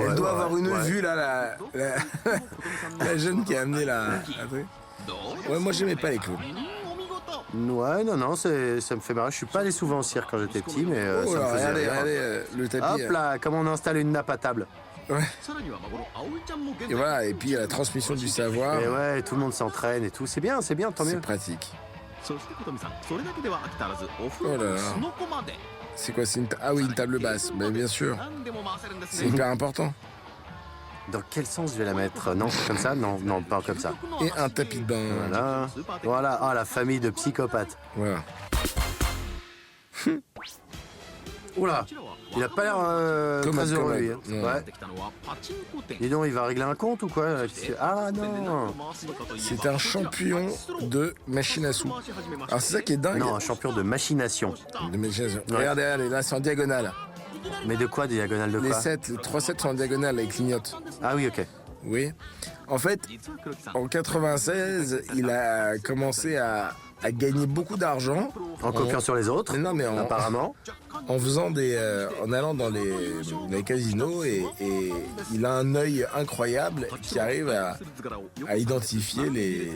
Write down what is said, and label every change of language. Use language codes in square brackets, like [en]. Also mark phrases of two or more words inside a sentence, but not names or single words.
[fr] Elle doit ouais, avoir une ouais. vue, là, la jeune qui a amené la truc. Ouais, moi, j'aimais pas les clowns. Ouais, non, ça me fait marrer. Je suis pas allé souvent au cirque quand j'étais petit, mais Oh ça là, me faisait regardez, rire. regardez, le tapis. Hop là, comment on installe une nappe à table. Ouais. [ja] さらには孫の葵ちゃんも現 [fr] Et [ja] 在 [fr] voilà, et puis la transmission du savoir, Et ouais, tout le monde s'entraîne et tout. C'est bien, tant c'est mieux. pratique. [ja] そして琴美さんそれだけでは飽き足らずお風 [fr] Oh [ja] 呂 [fr] là [ja] の [fr] là. [ja] すのこまで [fr] C'est quoi, Ah oui, une table basse, mais bien sûr. [ja] 何でも回せるんです [fr] C'est [ja] ね [fr] hyper important. Dans quel sens je vais la mettre? Non, comme ça? Non, non, pas comme ça. Et un tapis de bain. Voilà. Voilà. Ah, la famille de psychopathes. Voilà. Oula, il a pas l'air Commode, très heureux, commode. lui. Hein. Ouais. Ouais. [ja] できたのはパチンコ店 [fr] Dis donc, il va régler un compte ou quoi? Ah non. [ja] 回すのかといえば [fr] C'est un champion de machine à sous. Alors c'est ça qui est dingue. Non, un champion de machination. De machine à sous. Regardez, regardez, là c'est en diagonale. Mais de quoi, diagonale de Les quoi? 7, les 3 sets sont en diagonale, ils clignotent. Ah oui, ok. Oui. En fait, [ja] 実は黒木さん [fr] en 96, il a commencé à gagner beaucoup d'argent En copiant sur les autres, Non, mais apparemment. en faisant en allant dans les casinos et il a un œil incroyable qui arrive à identifier les